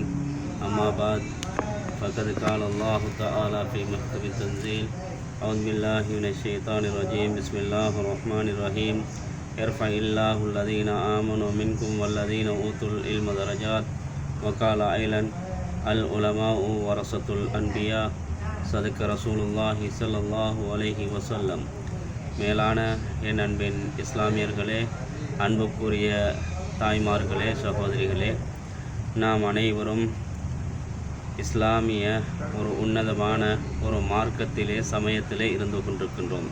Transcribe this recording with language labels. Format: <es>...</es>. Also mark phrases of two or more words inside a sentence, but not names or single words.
<ar>أما بعد، فقد قال الله تعالى في محكم التنزيل. أعوذ بالله من الشيطان الرجيم. بسم الله الرحمن الرحيم. يرفع الله الذين آمنوا منكم والذين أوتوا العلم درجات. وقال أيلان العلماء ورثة الأنبياء. صدق رسول الله صلى الله عليه وسلم.</ar> <ta>மேலான என் அன்பின் இஸ்லாமியர்களே, அன்புக்குரிய தாய்மார்களே, சகோதரிகளே, நாம் அனைவரும் இஸ்லாமிய ஒரு உன்னதமான ஒரு மார்க்கத்திலே சமயத்திலே இருந்து கொண்டிருக்கின்றோம்.</ta>